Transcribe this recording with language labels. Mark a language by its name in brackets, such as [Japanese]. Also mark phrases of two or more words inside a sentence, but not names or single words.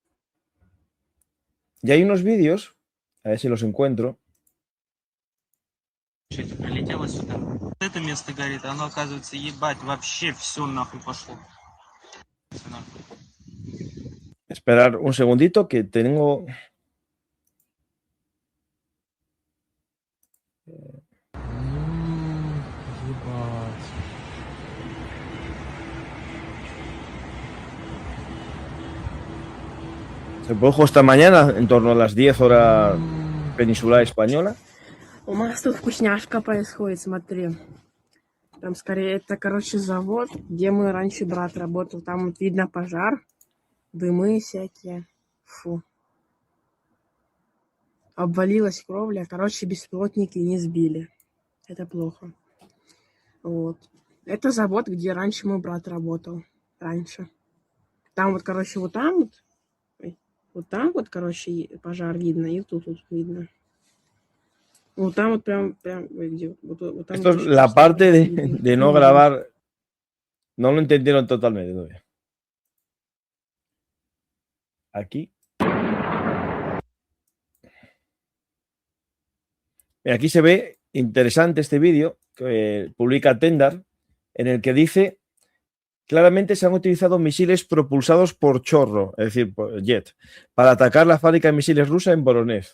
[Spanish] Y hay unos vídeos, a ver si los encuentro, [Russian] Что-то прилетело сюда. Вот это место горит, оно, оказывается, ебать, вообще все нахуй пошло. Всё нахуй. [Spanish] Esperar un segundito que tengo. [Russian] Ебать. [Spanish] Se produjo esta mañana en torno a las 10 horas peninsular española. [Russian] У нас тут вкусняшка происходит, смотри. Там скорее это, короче, завод, где мой раньше брат работал. Там вот видно пожар, дымы всякие. Фу. Обвалилась кровля. Короче, беспилотники не сбили. Это плохо. Вот. Это завод, где раньше мой брат работал. Раньше. Там вот, короче, вот там вот. Ой, вот там вот, короче, пожар видно. И тут вот видно. Вот там вот прям ой, где, вот там [Spanish] Esto [Russian] вот [Spanish] es [Russian] еще [Spanish] la [Russian] что-то [Spanish] parte [Russian] видно. [Spanish] de no grabar. No lo entendieron totalmente todavía. Aquí. Aquí se ve interesante este vídeo que publica Tendar, en el que dice claramente se han utilizado misiles propulsados por chorro, es decir, por jet, para atacar la fábrica de misiles rusa en Voronezh.